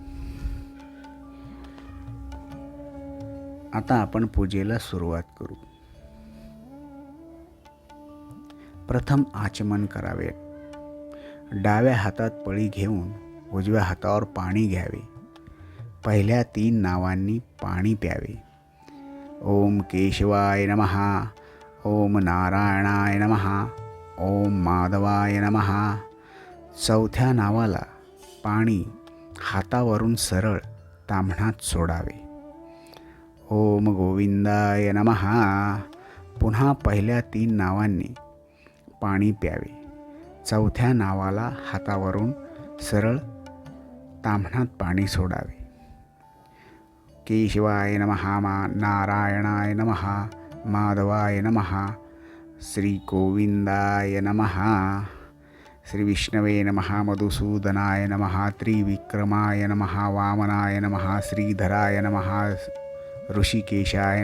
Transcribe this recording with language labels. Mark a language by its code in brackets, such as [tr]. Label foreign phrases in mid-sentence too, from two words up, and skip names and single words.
[mr] आता आपण पूजेला सुरुवात करू. प्रथम आचमन करावे. डाव्या हातात पळी घेऊन उजव्या हातावर पाणी घ्यावे. पहिल्या 3 नावांनी पाणी प्यावे. [sa] ओम केशवाय नमः, ओम नारायणाय नमः, ओम माधवाय नमः. [mr] चौथ्या नावाला पाणी हातावरून सरळ ताम्हणात सोडावे. [sa] ओम गोविंदाय नमः. [mr] पुन्हा पहिल्या 3 नावांनी पाणी प्यावे. चौथ्या नावाला हातावरून सरळ ताम्हणात पाणी सोडावे. [sa] केशवाय नमः, नारायणाय नमः, माधवाय नमः, श्री गोविंदाय नमः, श्री विष्णवे नमः, मधुसूदनाय नमः, त्रिविक्रमाय नमः, वामनाय नमः, श्रीधराय नमः, ऋषिकेशाय